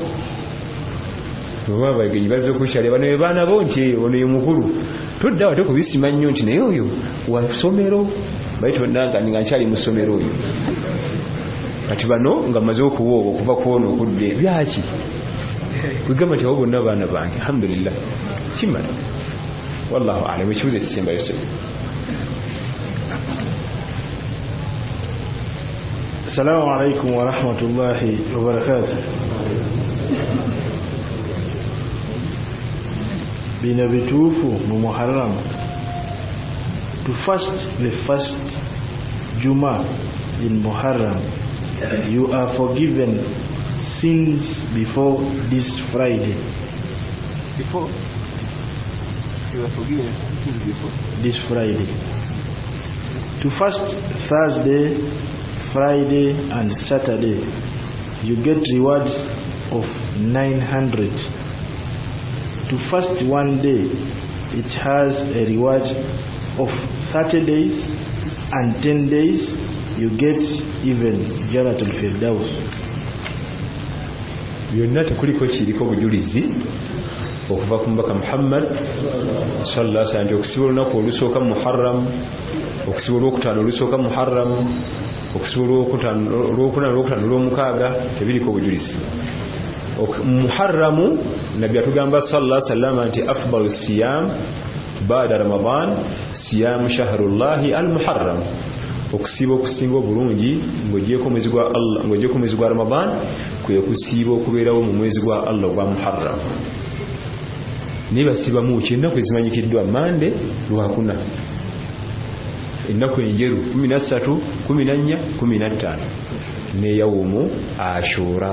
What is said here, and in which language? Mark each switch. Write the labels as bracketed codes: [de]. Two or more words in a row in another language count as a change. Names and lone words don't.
[lg] oba abagenyi bazze okukyali bano be baana bo nti ono ye mukulu todda wate kubisima nnyo nti naye oyo wa ssomero baitonnanga nga nkyali mu ssomero oyo kati bano nga maze okuwooba okuva kwona okudde byaki kwegamba nti abo bonna baana bange alhamdulillah kimala [ar] والله أعلم [lg] ekibuzo ekisembayo se [ar] السلام عليكم ورحمة الله وبركاته. [lg] Bina bitufu mu [en] Muharram to fast the first Juma in Muharram, you are forgiven sins before this Friday. Before you are forgiven sins before this Friday. To fast Thursday, Friday and Saturday, you get rewards of 900. To fast one day, it has a reward of 30 days, and 10 days you get even Jannatul Firdaus. [lg] Byonna tekuliko kiriko bujulizi okuva ku mbaka Muhammad [ar] صلى الله عليه وسلم [lg] okusiba olunaku olusooka Muharram, okusiba olwokutaano olusooka Muharram, okusiba olwokutaano olwomukaaga, tebiriko bujulizi. Muharramu nabbi atugamba [ar] صلى الله عليه وسلم nti أفضل صيام بعد رمضان صيام شهر الله المحرم, [lg] okusiba okusinga obulungi ng'ogyeko omwezi gwa Allah, ng'ogyeko omwezi gwa Ramadan kwe kusiba okubeerawo mu mwezi gwa Allah gwa Muharram. Naye basibamu ki ennaku ezimanyikiddwa Mande, Lwakuna, ennaku enjeru 13, 14, 15 ne yawumu Ashura.